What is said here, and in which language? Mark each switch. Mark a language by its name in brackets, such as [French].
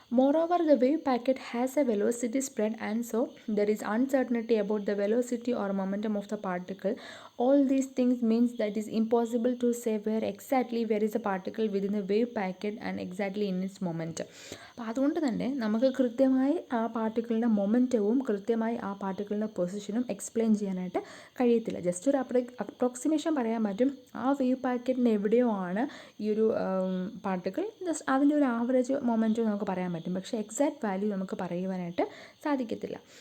[English] Moreover the wave packet has a velocity spread and so there is uncertainty about the velocity or momentum of the particle. All these things means that it is impossible to say where is a particle within the wave packet and exactly in its momentum. [Malayalam] അപ്പോൾ അതുകൊണ്ട് തന്നെ നമുക്ക് കൃത്യമായി ആ പാർട്ടിക്കിളിൻ്റെ മൊമെൻറ്റവും കൃത്യമായി ആ പാർട്ടിക്കിളിൻ്റെ പൊസിഷനും explain ചെയ്യാനായിട്ട് കഴിയത്തില്ല. ജസ്റ്റ് ഒരു അപ്രോക്സിമേഷൻ പറയാൻ പറ്റും, ആ വേവ് പാക്കറ്റിന് എവിടെയോ ആണ് ഈ ഒരു പാർട്ടിക്കിൾ, ജസ്റ്റ് അതിൻ്റെ ഒരു ആവറേജ് മൊമെൻറ്റവും നമുക്ക് പറയാൻ പറ്റും, പക്ഷേ എക്സാക്ട് വാല്യൂ നമുക്ക് പറയുവാനായിട്ട് സാധിക്കത്തില്ല.